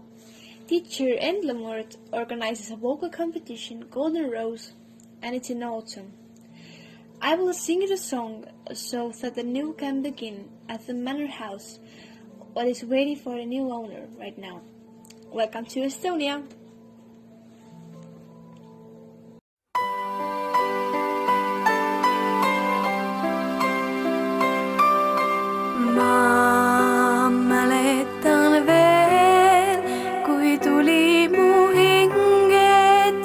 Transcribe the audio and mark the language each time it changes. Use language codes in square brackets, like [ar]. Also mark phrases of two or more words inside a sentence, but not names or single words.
[en] Teacher Endlemort organizes a vocal competition, Golden Rose, and it's in autumn. I will sing the song so that the new can begin at the manor house, what is waiting for a new owner right now. Welcome to Estonia! [et] Ma mäletan veel, kui tuli mu hinget